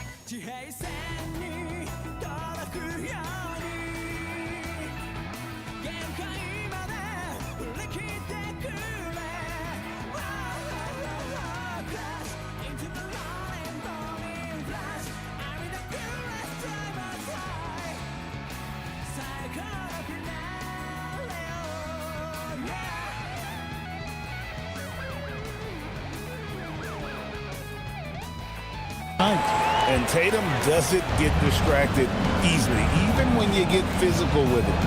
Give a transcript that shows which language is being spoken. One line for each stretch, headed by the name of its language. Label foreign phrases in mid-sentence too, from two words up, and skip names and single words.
Japanese: 地平線に届くように限界まで振り切ってくれ
English: Crash into the rolling booming flash I'm in the coolest driver's high Cycle finale oh yeah And Tatum doesn't get distracted easily, even when you get physical with it.